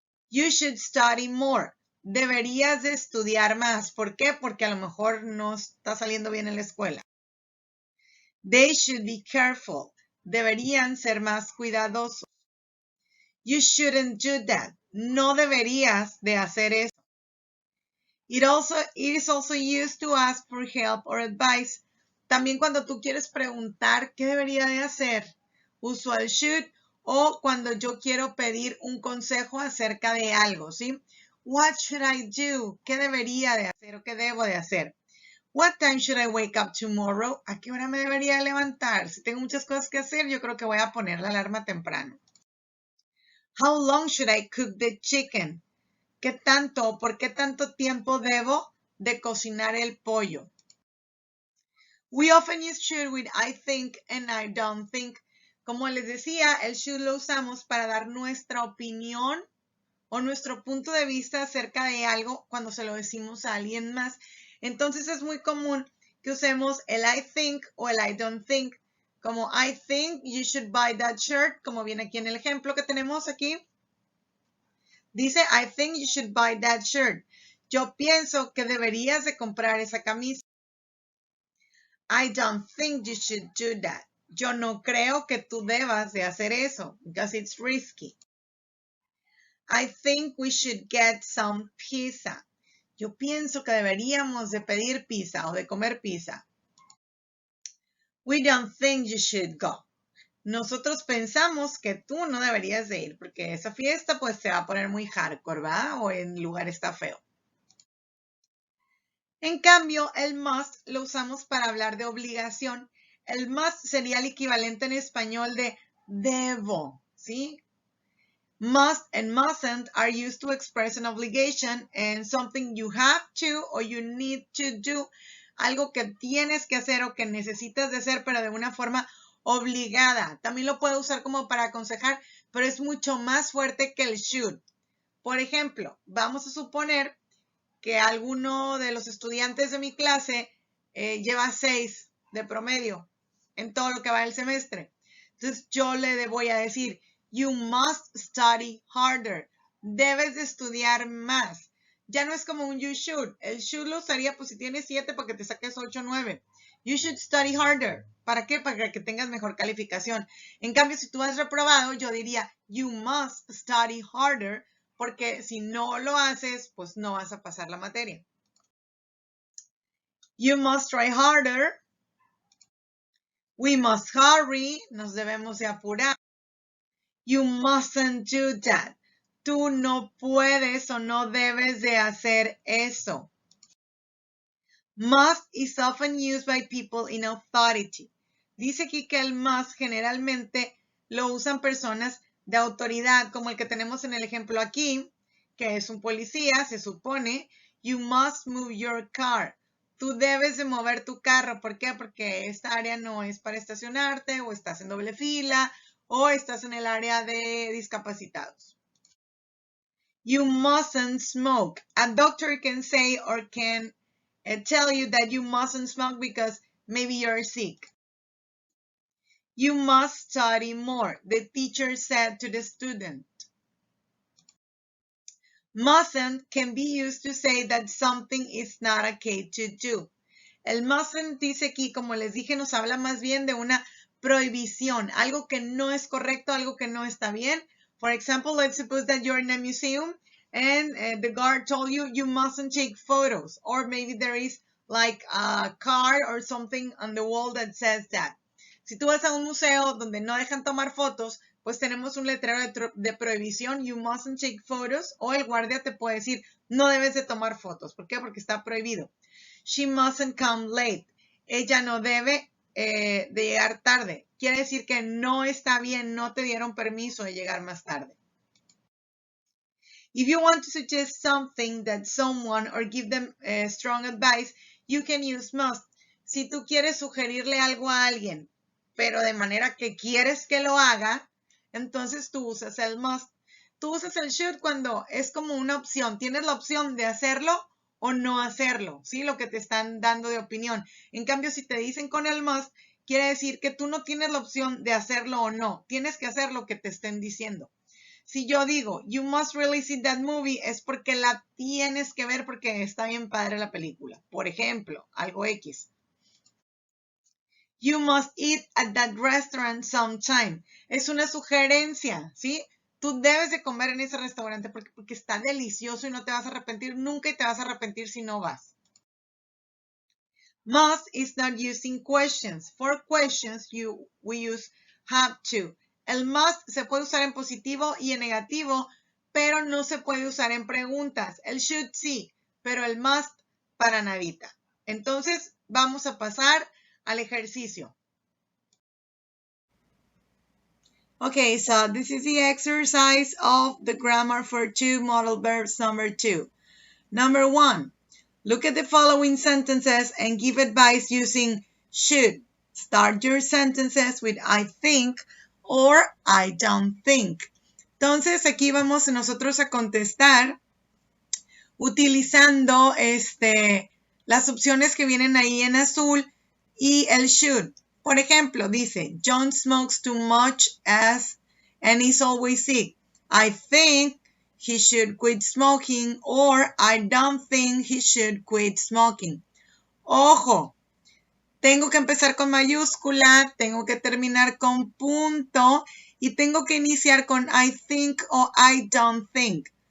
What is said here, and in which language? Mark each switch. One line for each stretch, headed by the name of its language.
English: You should study more.
Spanish: Deberías de estudiar más. ¿Por qué? Porque a lo mejor no está saliendo bien en la escuela.
English: They should be careful.
Spanish: Deberían ser más cuidadosos.
English: You shouldn't do that.
Spanish: No deberías de hacer eso.
English: It is also used to ask for help or advice.
Spanish: También cuando tú quieres preguntar qué debería de hacer, uso el should, o cuando yo quiero pedir un consejo acerca de algo, ¿sí?
English: What should I do?
Spanish: ¿Qué debería de hacer o qué debo de hacer?
English: What time should I wake up tomorrow?
Spanish: ¿A qué hora me debería levantar? Si tengo muchas cosas que hacer, yo creo que voy a poner la alarma temprano.
English: How long should I cook the chicken?
Spanish: ¿Qué tanto o por qué tanto tiempo debo de cocinar el pollo?
English: We often use should with I think and I don't think.
Spanish: Como les decía, el should lo usamos para dar nuestra opinión o nuestro punto de vista acerca de algo cuando se lo decimos a alguien más. Entonces es muy común que usemos el
English: I think
Spanish: o el
English: I don't think.
Spanish: Como
English: I think you should buy that shirt,
Spanish: como viene aquí en el ejemplo que tenemos aquí. Dice
English: I think you should buy that shirt.
Spanish: Yo pienso que deberías de comprar esa camisa.
English: I don't think you should do that.
Spanish: Yo no creo que tú debas de hacer eso,
English: because it's risky. I think we should get some pizza.
Spanish: Yo pienso que deberíamos de pedir pizza o de comer pizza.
English: We don't think you should go.
Spanish: Nosotros pensamos que tú no deberías de ir porque esa fiesta pues se va a poner muy hardcore, ¿verdad? O el lugar está feo. En cambio, el must lo usamos para hablar de obligación. El must sería el equivalente en español de debo, ¿sí?
English: Must and mustn't are used to express an obligation and something you have to or you need to do.
Spanish: Algo que tienes que hacer o que necesitas de hacer, pero de una forma obligada. También lo puedo usar como para aconsejar, pero es mucho más fuerte que el should. Por ejemplo, vamos a suponer que alguno de los estudiantes de mi clase lleva 6 de promedio en todo lo que va del semestre. Entonces yo le voy a decir,
English: you must study harder.
Spanish: Debes de estudiar más. Ya no es como un
English: you should.
Spanish: El should lo usaría pues si tienes 7 para que te saques 8 o 9.
English: You should study harder.
Spanish: ¿Para qué? Para que tengas mejor calificación. En cambio, si tú has reprobado, yo diría,
English: you must study harder.
Spanish: Porque si no lo haces, pues no vas a pasar la materia.
English: You must try harder. We must hurry.
Spanish: Nos debemos de apurar.
English: You mustn't do that.
Spanish: Tú no puedes o no debes de hacer eso.
English: Must is often used by people in authority. Dice aquí que el must generalmente lo usan personas de autoridad, como el que tenemos en el ejemplo aquí, que es un policía, se supone, you must move your car. Tú debes de mover tu carro. ¿Por qué? Porque esta área no es para estacionarte, o estás en doble fila, o estás en el área de discapacitados. You mustn't smoke. A doctor can say or can tell you that you mustn't smoke because maybe you're sick. You must study more, the teacher said to the student. Mustn't can be used to say that something is not okay to do.
Spanish: El mustn't dice aquí, como les dije, nos habla más bien de una prohibición, algo que no es correcto, algo que no está bien.
English: For example, let's suppose that you're in a museum and the guard told you you mustn't take photos, or maybe there is like a card or something on the wall that says that.
Spanish: Si tú vas a un museo donde no dejan tomar fotos, pues tenemos un letrero de prohibición,
English: you mustn't take photos,
Spanish: o el guardia te puede decir, no debes de tomar fotos. ¿Por qué? Porque está prohibido.
English: She mustn't come late.
Spanish: Ella no debe de llegar tarde. Quiere decir que no está bien, no te dieron permiso de llegar más tarde.
English: If you want to suggest something that someone or give them strong advice, you can use must.
Spanish: Si tú quieres sugerirle algo a alguien, pero de manera que quieres que lo haga, entonces tú usas el must. Tú usas el should cuando es como una opción. Tienes la opción de hacerlo o no hacerlo, ¿sí? Lo que te están dando de opinión. En cambio, si te dicen con el must, quiere decir que tú no tienes la opción de hacerlo o no. Tienes que hacer lo que te estén diciendo. Si yo digo,
English: you must really see that movie,
Spanish: es porque la tienes que ver porque está bien padre la película. Por ejemplo, algo X.
English: You must eat at that restaurant sometime.
Spanish: Es una sugerencia, ¿sí? Tú debes de comer en ese restaurante porque está delicioso y no te vas a arrepentir nunca y te vas a arrepentir si no vas.
English: Must is not used in questions. For questions, we use have to.
Spanish: El must se puede usar en positivo y en negativo, pero no se puede usar en preguntas. El should sí, pero el must para nadita. Entonces, vamos a pasar al ejercicio.
English: Okay, so this is the exercise of the grammar for 2 modal verbs number 2. Number 1, look at the following sentences and give advice using should. Start your sentences with I think or I don't think.
Spanish: Entonces, aquí vamos nosotros a contestar utilizando las opciones que vienen ahí en azul y el should. Por ejemplo, dice,
English: John smokes too much and is always sick. I think he should quit smoking or I don't think he should quit smoking.
Spanish: Ojo, tengo que empezar con mayúscula, tengo que terminar con punto y tengo que iniciar con
English: I think
Spanish: o
English: I don't think.